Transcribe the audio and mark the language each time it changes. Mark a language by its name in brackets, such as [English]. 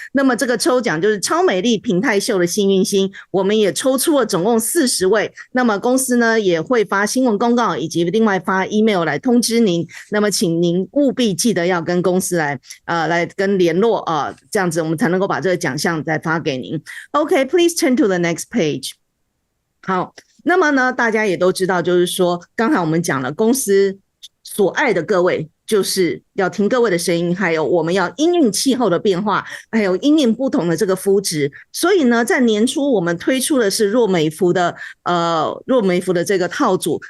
[Chinese] 那么这个抽奖就是超美丽平泰秀的幸运星，我们也抽出了总共40位。那么公司呢也会发新闻公告，以及另外发 email 来通知您。那么请您务必记得要跟公司来跟联络啊，这样子我们才能够把这个奖项再发给您。 [English] OK, please turn to the next page. [Chinese] 好，那么呢，大家也都知道，就是说刚才我们讲了公司所爱的各位，就是要听各位的声音，还有我们要因应气候的变化，还有因应不同的这个肤质。所以呢，在年初我们推出的是若美孚的这个套组。